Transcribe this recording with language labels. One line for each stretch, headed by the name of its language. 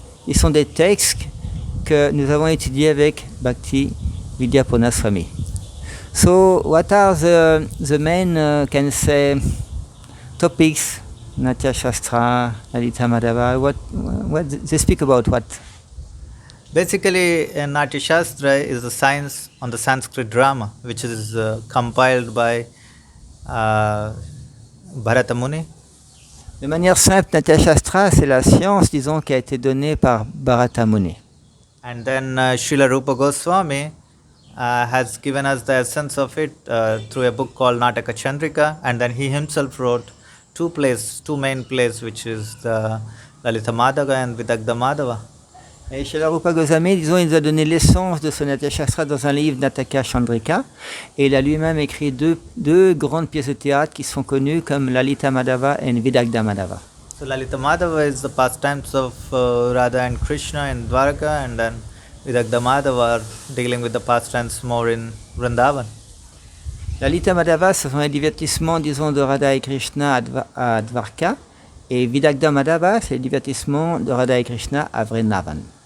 French: Ils sont des textes que nous avons étudiés avec Bhaktivedanta Swami.
English: So, what are the main, can say, topics? Natya sastra, Lalita Madhava. What they speak about? What? Basically, Natya sastra is a science on the Sanskrit drama, which is compiled by Bharata Muni.
French: De manière simple, Natya sastra, c'est la science, disons, qui a été donnée par Bharata Muni.
English: And then Srila Rupa Goswami has given us the essence of it through a book called Nataka Chandrika, and then he himself wrote two main plays, which is the Lalita Madhava and Visakha Madhava.
French: Et Srila Rupa Goswami, disons, il nous a donné l'essence de ce Natya sastra dans un livre Nataka Chandrika, et il a lui-même écrit deux grandes pièces de théâtre qui sont connues comme Lalita Madhava et Visakha Madhava.
English: So Lalita Madhava is the pastimes of Radha and Krishna in Dwarka, and then Visakha Madhava are dealing with the pastimes more in Vrindavan.
French: Lalita Madhava, ce sont les divertissements, disons, de Radha et Krishna à Dwarka, et Visakha Madhava, c'est les divertissements de Radha et Krishna à Vrindavan.